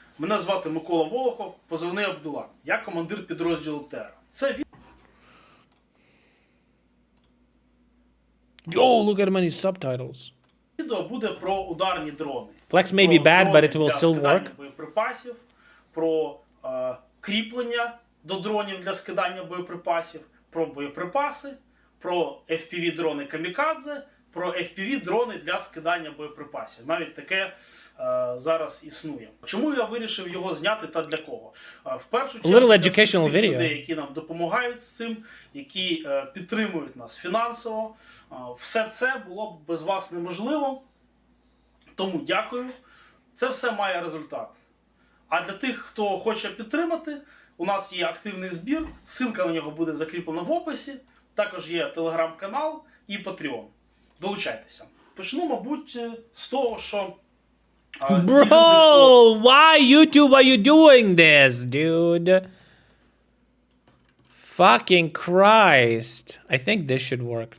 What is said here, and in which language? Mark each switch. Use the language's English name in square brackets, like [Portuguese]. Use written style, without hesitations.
[Ukrainian] Мене звати Микола Волохов, позивний Абдула. Я командир підрозділу Терра. Це [English] Yo, look at many subtitles. [Ukrainian] відео буде про ударні дрони. [English] Flex may be bad, but it will still work. [Ukrainian] Про боєприпасів, про кріплення до дронів для скидання боєприпасів, про боєприпаси, про FPV-дрони камікадзе, про FPV-дрони для скидання боєприпасів. Навіть таке зараз існує. Чому я вирішив його зняти та для кого? В першу чергу для всіх людей, які нам допомагають з цим, які підтримують нас фінансово. Все це було б без вас неможливо. Тому дякую. Це все має результат. А для тих, хто хоче підтримати, у нас є активний збір, ссылка на нього буде закріплена в описі, також є телеграм-канал і Patreon. Долучайтеся. Почну, мабуть, з того, що... [English] Bro, why YouTube are you doing this, dude? Fucking Christ. I think this should work.